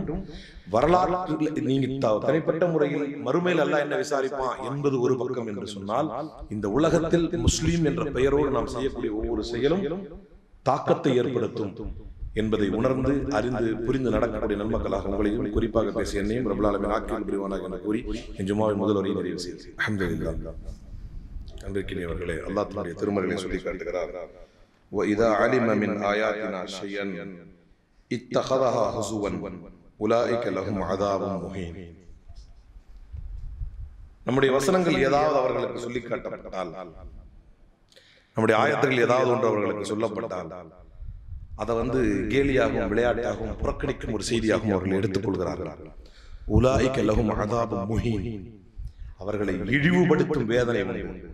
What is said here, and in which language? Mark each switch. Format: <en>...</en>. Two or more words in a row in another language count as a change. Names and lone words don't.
<ta>வரலாற்று நீங்க தனிப்பட்ட முறையில் மறுமையில் அல்லாஹ் என்ன விசாரிப்பான் என்பது ஒரு பக்கம் என்று சொன்னால், இந்த உலகத்தில் முஸ்லீம் என்ற பெயரோடு நாம் செய்யக்கூடிய ஒவ்வொரு செயலும் தாக்கத்தை ஏற்படுத்தும் என்பதை உணர்ந்து அறிந்து புரிந்து நடக்கக்கூடிய நன்மக்களாக உங்களையும் குறிப்பாக பேசிய என்னையும்</ta> <ar>رب العالمين</ar> <ta>ஆக்கில் புரிவானாக என கூறி என் ஜும்மாவின் முதல் வரையை நிறைவு செய்கிறேன். அல்ஹம்துலில்லாஹ். அன்பிற்கினியவர்களே, அல்லாஹ் தன்னுடைய திருமறையிலே சொல்லி காட்டுகிறார்,</ta> <ar>وَإِذَا عَلِمَ مِنْ آيَاتِنَا شَيْئًا اتَّخَذَهَا هُزُوًا أُولَئِكَ لَهُمْ عَذَابٌ مُهِينٌ.</ar> <ta>நம்முடைய வசனங்கள் ஏதாவது அவர்களுக்கு சொல்லி காட்டப்பட்டால், நம்முடைய ஆயத்துகள் ஏதாவது ஒன்று அவர்களுக்கு சொல்லப்பட்டால் அதை கேலியாகவும் விளையாட்டாகவும் புறக்கணிக்கும் ஒரு செய்தியாகவும் அவர்கள் எடுத்துக் கொள்கிறார்கள்.</ta> <ar>أولئك لهم عذاب مهين,</ar> <ta>அவர்களை இழிவுபடுத்தும் வேதனை உண்டு.</ta>